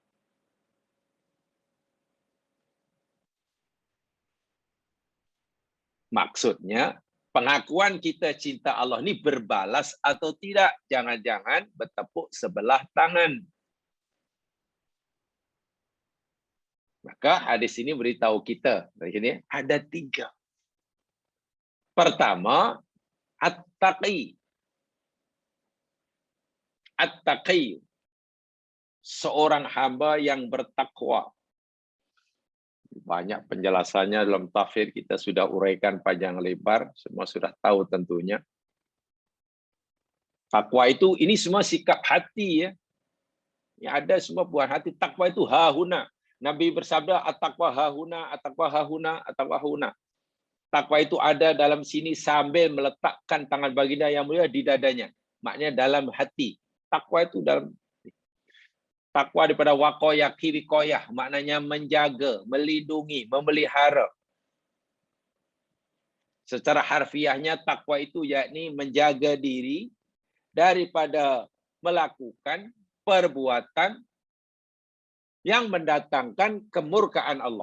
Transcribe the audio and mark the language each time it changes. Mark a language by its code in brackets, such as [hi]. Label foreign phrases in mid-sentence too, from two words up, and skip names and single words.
[ms] Maksudnya, pengakuan kita cinta Allah ini berbalas atau tidak. Jangan-jangan bertepuk sebelah tangan. Maka hadis ini beritahu kita, ini ada 3. Pertama, at-taqi. At-taqi, seorang hamba yang bertakwa. Banyak penjelasannya dalam tafsir, kita sudah uraikan panjang lebar, semua sudah tahu tentunya. Takwa itu, ini semua sikap hati ya. Ini ada semua buah hati. Takwa itu hahuna. Nabi bersabda, [ar] التقوى هاهنا، التقوى هاهنا، التقوى هاهنا. [ms] Takwa itu ada dalam sini sambil meletakkan tangan baginda yang mulia di dadanya. Maknanya dalam hati. Takwa itu dalam takwa daripada waqoyah, kirikoyah, maknanya menjaga, melindungi, memelihara. Secara harfiahnya takwa itu yakni menjaga diri daripada melakukan perbuatan yang mendatangkan kemurkaan Allah.